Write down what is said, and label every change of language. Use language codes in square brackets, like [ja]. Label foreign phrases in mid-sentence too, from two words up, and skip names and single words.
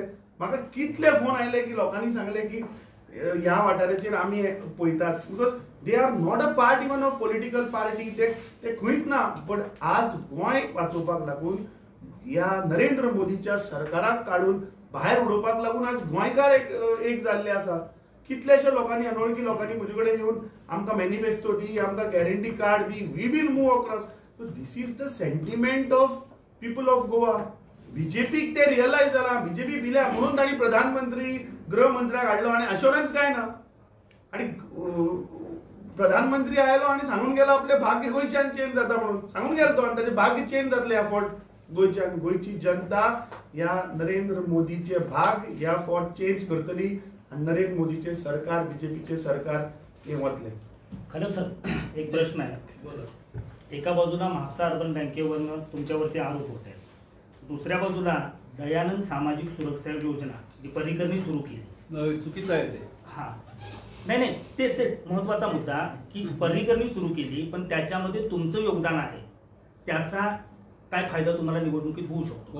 [kok] म्हाका कितले फोन आयले की लोकांनी सांगले की ह्या वाठाराचेर आमी पळयतात, [en] because they are not a part even of political party, [kok] ते खंयच ना. बट आज गोंय वाचोवपाक लागून, ह्या नरेंद्र मोदीच्या सरकाराक काडून भायर उडोवपाक लागून आज गोंयकार एक जाल्ले आसा. कितलेशे लोकांनी, अनवळखी लोकांनी म्हजे कडेन येवन आमकां मॅनिफेस्टो दी, आमकां [en] guarantee card [kok] दी, [en] we will move across. so this is the sentiment of people of Goa. [kok] बीजेपीक ते रियलायज जाला, बीजेपी भिल्या म्हणून तांणी प्रधानमंत्री, गृहमंत्र्याक हाडलो आनी अश्युरन्स काय ना. आनी प्रधानमंत्री आयलो आनी सांगून गेलो आपले भाग्य गोंयच्यान चेंज जाता म्हणून सांगून गेलो तो, आनी ताचें भाग्य चेंज जातलें ह्या फावट गोंयच्यान. गोंयची जनता ह्या नरेंद्र मोदीचे भाग ह्या फावट चेंज करतली आनी नरेंद्र मोदीचे सरकार, बीजेपीचे सरकार हे वतले. [mr] खरं सर, एक प्रश्न आहे. एका बाजूला म्हापसा अर्बन बँकेवरनं तुमच्यावरती आरोप होत आहेत, दुसऱ्या बाजूला दयानंद सामाजिक सुरक्षा योजना जी पर्रीकरनी सुरू केली, चुकीचं आहे ते. हा नाही तेच महत्वाचा मुद्दा की पर्रीकरनी सुरू केली, पण त्याच्यामध्ये तुमचं योगदान आहे, त्याचा काय फायदा तुम्हाला निवडणुकीत होऊ शकतो?